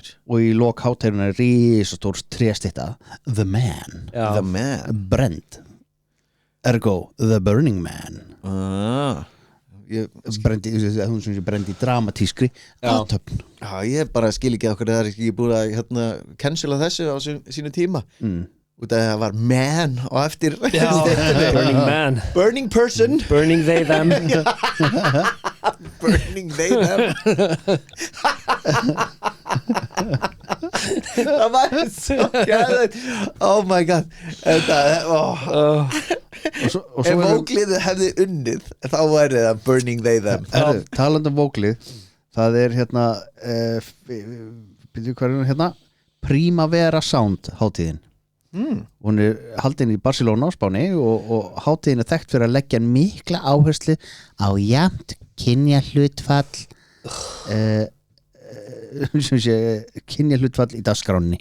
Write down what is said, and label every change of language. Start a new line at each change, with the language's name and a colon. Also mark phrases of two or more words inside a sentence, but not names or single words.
Icelandic: og í lok hátíðina er risastór tréstytta The Man Brent ergo The Burning Man brendi dramatískri aðtöfn ég bara skil ekki okkur það er ekki búið að cancela þessu á sínu tíma út af það var man og eftir
English: Burning Man Burning person Burning they them Burning they them
Icelandic: það var svo gæðið
English: oh my god
Icelandic: ef vógliðið hefði unnið þá væri það
English: Burning they them
Icelandic: talandi um vóglið það er Primavera Sound hátíðin hún er haldin í Barcelona á Spáni og hátíðin er þekkt fyrir að leggja mikla áherslu á jafnt kynjahlutfall kynjahlutfall í dagskránni